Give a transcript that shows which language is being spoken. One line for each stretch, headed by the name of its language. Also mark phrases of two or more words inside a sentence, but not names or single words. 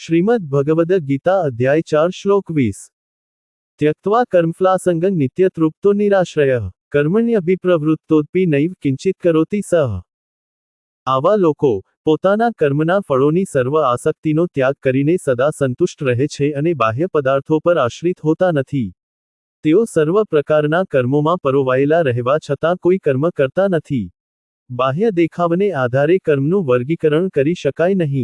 Sanskrit: શ્રીમદ્ ભગવદ ગીતા
Gujarati: અધ્યાય 4 શ્લોક 20
Sanskrit: त्यक्त्वा कर्मफलासंगं नित्यतृप्तो निराश्रयः कर्मण्यभिप्रवृत्तोऽपि नैव किंचित करोति सः।
Gujarati: આવા લોકો પોતાના કર્મના ફળોની સર્વ આસક્તિનો ત્યાગ કરીને સદા સંતુષ્ટ રહે છે અને બાહ્ય પદાર્થો પર આશ્રિત હોતા નથી. તેઓ સર્વ પ્રકારના કર્મોમાં પરોવાયેલા રહેવા છતાં કોઈ કર્મ કરતા નથી. બાહ્ય દેખાવને આધારે કર્મનું વર્ગીકરણ કરી શકાય નહીં.